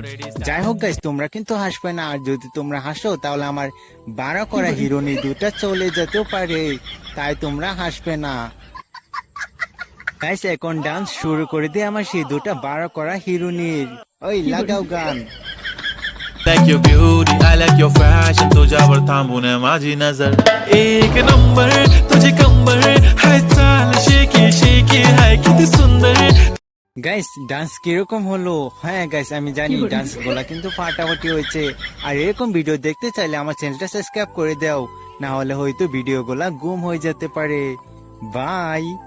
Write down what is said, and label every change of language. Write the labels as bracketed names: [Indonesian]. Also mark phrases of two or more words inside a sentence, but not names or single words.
[Bangla] যাই হোক গাইস, তোমরা কিন্তু হাসবে না, আর যদি তোমরা হাসো তাহলে আমার বাড়া করা হিরোনি দুটা চলে যেতেও পারে, তাই তোমরা হাসবে না। গাইস, এখন ডান্স শুরু করে দিয়ে আমার সেই দুটা বাড়া করা হিরোনির। ওই লাগাও গান। [English] Like your beauty, I like your fashion. [Marathi] तुझ्यावर थांबून माझी नजर. एक नंबर तुझे कंबर. हाय चाल शेकी शेकी हाय किती सुंदर. [Bangla] গাইস, ডান্স কিরকম হলো? হ্যাঁ গাইস, আমি জানি ডান্স গুলা কিন্তু ফাটাফাটি হয়েছে। আর এরকম ভিডিও দেখতে চাইলে আমার চ্যানেলটা সাবস্ক্রাইব করে দাও, না হলে হয়তো ভিডিও গুলা গুম হয়ে যেতে পারে। বাই।